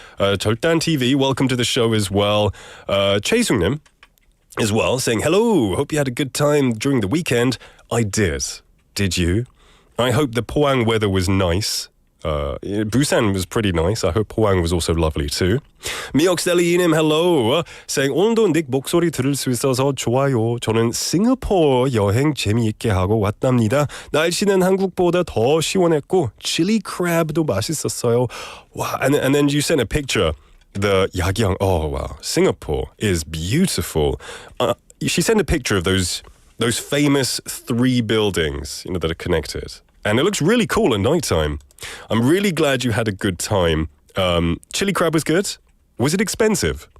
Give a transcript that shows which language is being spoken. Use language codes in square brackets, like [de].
[en] 절단 TV, welcome to the show as well. 최승님 as well, saying, hello, hope you had a good time during the weekend. I did. Did you? I hope the Pohang weather was nice. Busan was pretty nice. I hope Pohang was also lovely too. 미역셀리님, hello. Saying, [ko] 오늘도 닉 목소리 들을 수 있어서 좋아요. 저는 싱가포르 여행 재미있게 하고 왔답니다. 날씨는 한국보다 더 시원했고 chili crab도 맛있었어요. [en] Wow. And then you sent a picture. The 야경. Oh wow, Singapore is beautiful. She sent a picture of those famous 3 buildings, that are connected, and it looks really cool at nighttime. I'm really glad you had a good time. Chili crab was good. Was it expensive?